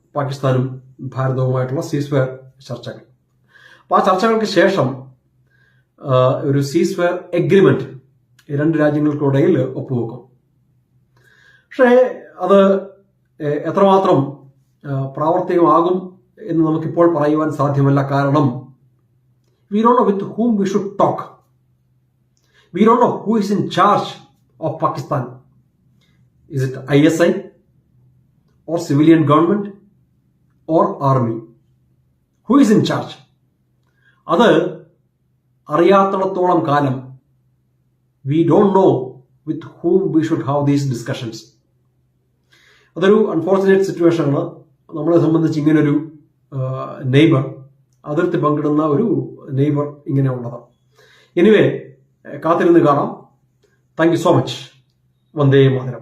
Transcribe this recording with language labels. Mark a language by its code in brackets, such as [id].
[ml] പാകിസ്ഥാനും ഭാരതവുമായിട്ടുള്ള സീസ്ഫെയർ ചർച്ചകൾ. അപ്പോൾ ആ ചർച്ചകൾക്ക് ശേഷം ഒരു സീസ്ഫെയർ എഗ്രിമെന്റ് 2 രാജ്യങ്ങൾക്കിടയിൽ ഒപ്പുവെക്കും. പക്ഷേ അത് എത്രമാത്രം പ്രാവർത്തികമാകും എന്ന് നമുക്കിപ്പോൾ പറയുവാൻ സാധ്യമല്ല. കാരണം [en] we don't know with whom we should talk. We don't know who is in charge of Pakistan. Is it ISI or civilian government or army? Who is in charge? [ml] അത് അറിയാത്തിടത്തോളം കാലം [en] we don't know with whom we should have these discussions. [ml] അതൊരു unfortunate situation ആണ്. നമ്മളെ സംബന്ധിച്ച് ഇങ്ങനൊരു neighbour, അതിർത്തി പങ്കിടുന്ന ഒരു നെയ്ബർ ഇങ്ങനെ ഉള്ളത്. എനിവേ, കാത്തിരുന്ന് കാണാം. [en] Thank you so much. [ml] Vande Mataram.